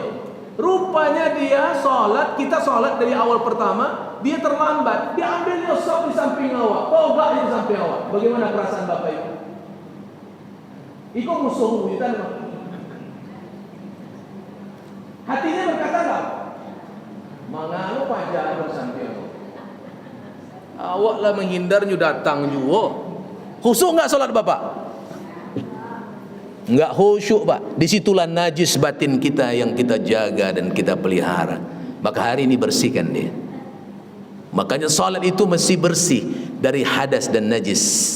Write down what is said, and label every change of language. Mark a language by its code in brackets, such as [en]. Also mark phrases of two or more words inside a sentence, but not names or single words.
[id] Rupanya dia solat, kita solat dari awal pertama, dia terlambat, dia ambil nyosok di samping awak, togak di samping awak. Bagaimana perasaan Bapak Ibu? Itu musuhmu, itu hatinya berkata tak? Mengapa pajak bersamping awak? Awaklah menghindarnya datang juga. Khusyuk enggak solat Bapak? Enggak khusyuk Pak. Disitulah najis batin kita yang kita jaga dan kita pelihara. Maka hari ini bersihkan dia. Makanya salat itu mesti bersih dari hadas dan najis.